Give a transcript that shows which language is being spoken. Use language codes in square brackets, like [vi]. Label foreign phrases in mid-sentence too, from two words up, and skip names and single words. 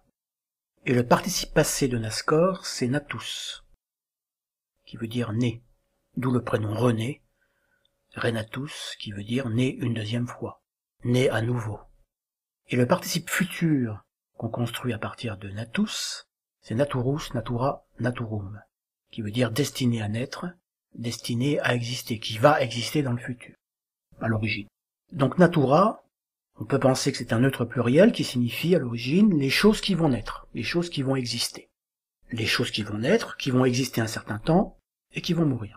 [fr] Et le participe passé de nascor, c'est natus, qui veut dire né, d'où le prénom René, renatus, qui veut dire né une 2e fois, né à nouveau. Et le participe futur qu'on construit à partir de natus, c'est [la] naturus, natura, naturum, [fr] qui veut dire destiné à naître, destiné à exister, qui va exister dans le futur, à l'origine. Donc natura, on peut penser que c'est un neutre pluriel qui signifie à l'origine les choses qui vont naître, les choses qui vont exister. Les choses qui vont naître, qui vont exister un certain temps, et qui vont mourir.